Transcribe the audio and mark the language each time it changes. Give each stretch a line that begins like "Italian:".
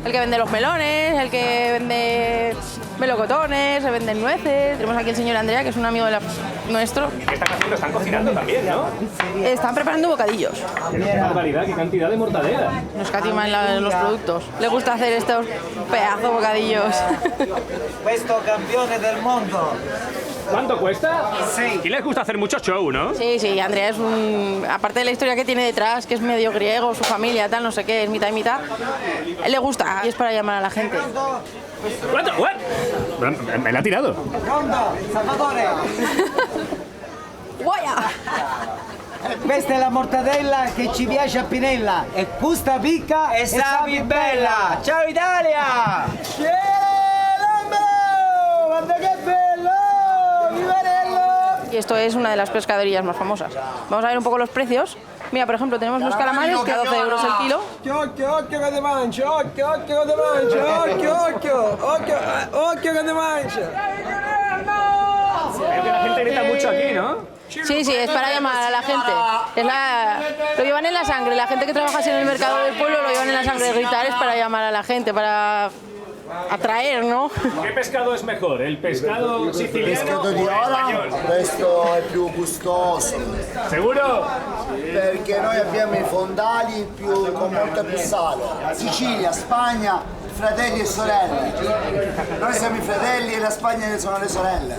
Spanish: El que vende los melones, el que vende melocotones, se venden nueces. Tenemos aquí el señor Andrea, que es un amigo nuestro. ¿Qué están haciendo? Están cocinando también, ¿no? Están preparando bocadillos. ¡Qué barbaridad! ¡Qué cantidad de mortadela! No escatiman los productos. Le gusta hacer estos pedazos bocadillos.
Italian: Questo campione del mondo.
Spanish: ¿Cuánto cuesta? Sí. Y les gusta hacer mucho show, ¿no? Sí, sí, Andrea es aparte de la historia que tiene detrás, que es medio griego, su familia, tal, no sé qué, es mitad y mitad, él le gusta y es para llamar a la gente. ¿Cuánto? Me la ha tirado.
Italian: Pronto, Salvatore. ¡Guaya! Questa è la mortadella che ci piace a Pinella. E questa picca e sapi bella. Ciao Italia! ¡Guarda che bello! ¡Vivarello!
Spanish: Y esto es una de las pescaderías más famosas. Vamos a ver un poco los precios. Mira, por ejemplo, tenemos los calamares que a 12 euros el kilo.
Italian: Occhio, occhio che ti mangia, occhio, occhio che ti mangia, occhio, occhio, occhio, occhio che ti mangia.
Spanish: Veo que la gente grita mucho aquí, ¿no? Sí, sí, es para llamar a la gente. Lo llevan en la sangre. La gente que trabaja así en el mercado del pueblo lo llevan en la sangre. Gritar es para llamar a la gente, para atraer, ¿no? ¿Qué pescado es mejor? ¿El pescado siciliano o el español?
Italian: Questo è più gustoso
Spanish: ¿Seguro?
Italian: perché noi abbiamo i fondali con molto più sale. Sicilia, Spagna, fratelli e sorelle. Noi siamo i fratelli e la Spagna sono le sorelle.